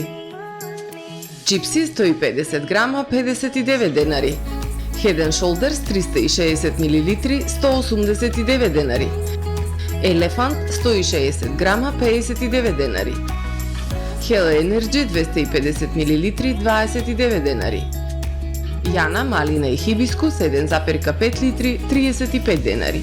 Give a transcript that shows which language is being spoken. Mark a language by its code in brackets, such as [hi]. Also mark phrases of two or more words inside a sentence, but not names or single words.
[mk] Чипси 150 грама 59 денари. Head and Shoulders 360 мл 189 денари. Елефант 160 грама 59 денари. Hell Energy 250 мл 29 денари. Јана, малина и хибискус 1,5 литри 35 денари.